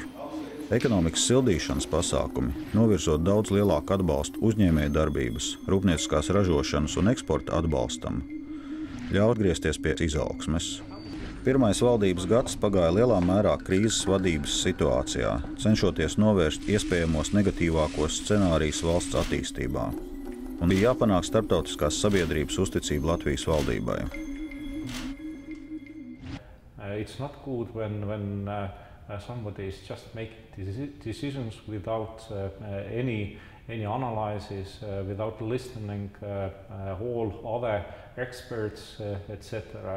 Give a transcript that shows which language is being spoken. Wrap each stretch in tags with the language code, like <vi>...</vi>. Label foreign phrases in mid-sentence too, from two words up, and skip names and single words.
<lv>Ekonomikas sildīšanas pasākumi, novirzot daudz lielāku atbalstu uzņēmējdarbības, rūpnieciskās ražošanas un eksporta atbalstam, ļāva atgriezties pie izaugsmes. Pirmais valdības gads pagāja lielā mērā krīzes vadības situācijā, cenšoties novērst iespējamos negatīvākos scenārijus valsts attīstībā. Un bija jāpanāk starptautiskās sabiedrības uzticība Latvijas valdībai.</lv> <en>It's not good when somebody is just making decisions without any analysis, without listening all other experts, etc.</en>